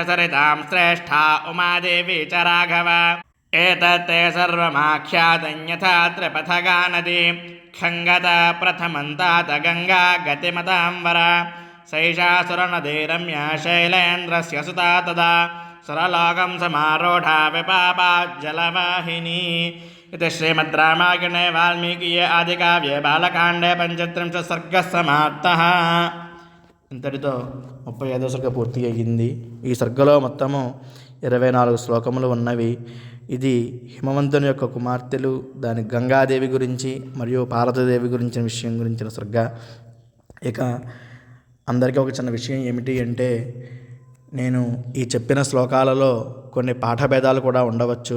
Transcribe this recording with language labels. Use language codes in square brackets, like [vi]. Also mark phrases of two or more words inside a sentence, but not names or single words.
[sa] सरितां श्रेष्ठा उमादेवी च राघव एतत्ते सर्वमाख्यातं यथा त्रिपथगा नदी खङ्गत प्रथमन्तात गङ्गा गतिमतां वर सैषा सुरनदी रम्या शैलेन्द्रस्य सुता तदा सुरलोकं समारूढा विपापा जलवाहिनी इति श्रीमद्रामायणे वाल्मीकीये आदिकाव्ये बालकाण्डे 35 सर्गः समाप्तः. [te] ఇంతటితో 35వ సర్గ పూర్తి అయ్యింది. ఈ సర్గలో మొత్తము 24 శ్లోకములు ఉన్నవి. ఇది హిమవంతుని యొక్క కుమార్తెలు, దాని గంగాదేవి గురించి మరియు పార్వతీదేవి గురించిన విషయం గురించిన సర్గ. ఇక అందరికీ ఒక చిన్న విషయం ఏమిటి అంటే, నేను ఈ చెప్పిన శ్లోకాలలో కొన్ని పాఠభేదాలు కూడా ఉండవచ్చు.